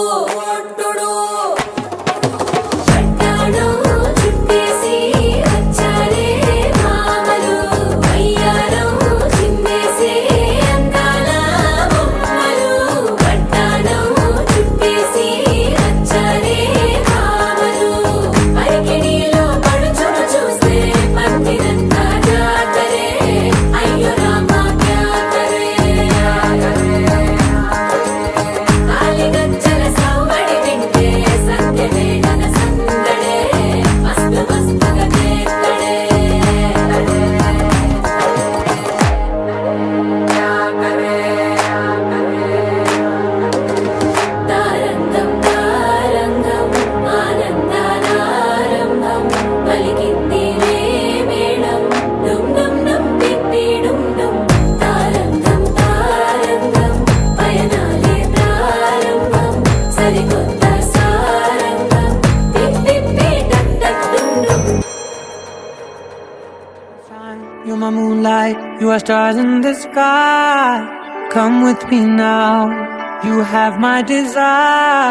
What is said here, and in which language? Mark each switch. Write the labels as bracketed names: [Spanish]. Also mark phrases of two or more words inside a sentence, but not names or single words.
[Telugu] పట్టాడు చుట్టేసి వచ్చారే మామలు అయ్యారం చిందేసే అందాల బొమ్మలు పట్టాడు చుట్టేసి వచ్చారే మామలు అరికిడిలో పడుచును చూస్తే పందిరంతా జాతరే అయ్యో రామా [Hindi] क्या करे [Telugu] కాలిగజ్జల సౌవడి వింటే సత్యవేదన సందడే మస్తు మస్తుగా కేక్కడే తారంగం తారంగం ఆనందానారంభం పలికింది మేళం డుమ్ డుమ్ డుమ్ పిప్పి డుమ్ డుమ్ తారంగం తారంగం పయనాలే ప్రారంభం సరికొత్త సారంగం పిప్పి టక్ టక్ డుమ్ డుమ్ [English] You're my moonlight, you are stars in the sky. Come with me now, you have my desire.